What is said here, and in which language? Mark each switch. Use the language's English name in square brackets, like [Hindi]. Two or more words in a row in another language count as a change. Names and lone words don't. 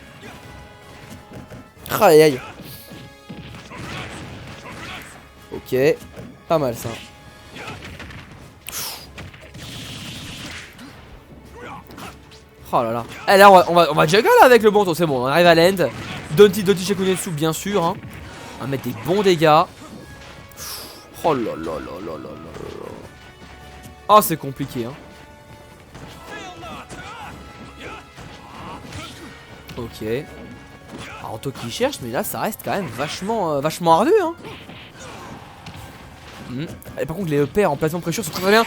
[French] Aïe aïe. Ok, pas mal ça. Oh là là. Eh là on va juggle avec le bon, c'est bon, on arrive à l'end. Donti Shakunetsu bien sûr hein. On va mettre des bons dégâts. Oh là là là là là là. Oh c'est compliqué hein. Ok. Alors Toki cherche mais là ça reste quand même vachement ardu hein. Et par contre les EPR en plateforme pressure sont très bien.